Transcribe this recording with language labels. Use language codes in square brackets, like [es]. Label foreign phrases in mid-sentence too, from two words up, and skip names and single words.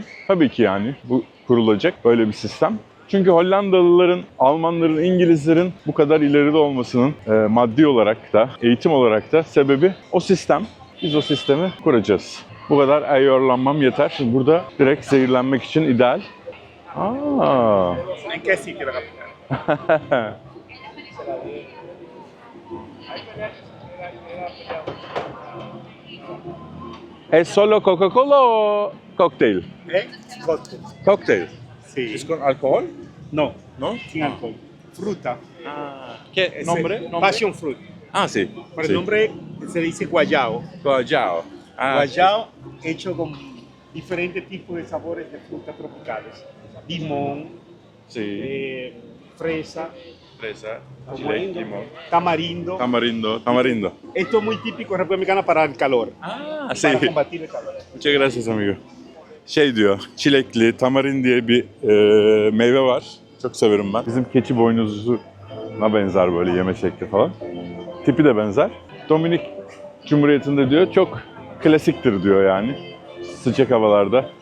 [tr] Tabii ki yani bu kurulacak böyle bir sistem. Çünkü Hollandalıların, Almanların, İngilizlerin bu kadar ileride olmasının maddi olarak da, eğitim olarak da sebebi o sistem. Biz o sistemi kuracağız. Bu kadar ayorlanmam yeter. Şimdi burada direkt zehirlenmek için ideal. [es] ¿En qué sitio la capital? ¿Es solo Coca-Cola o cóctel? Cóctel. Cóctel. Sí. ¿Es con alcohol? No, ¿No? sin alcohol. Fruta. ¿Qué Ese- nombre? [en] Passion fruit. [es] Ah, sí. Por el sí. nombre se dice guayao. Guayao. Ah, Guayao hecho con diferentes tipos de sabores de frutas tropicales. Limón, sí. fresa, fresa, chile, limón, Tamarindo. tamarindo. Esto es muy típico en República Dominicana para el calor. Ah, Para combatir el calor. Muchas gracias amigo. [tr] Şey diyor, çilekli, tamarin diye bir meyve var. Çok severim ben. Bizim keçi boynuzuna benzer böyle yeme şekli falan. Tipi de benzer. Dominik Cumhuriyeti'nde diyor çok klasiktir diyor yani. Sıcak havalarda.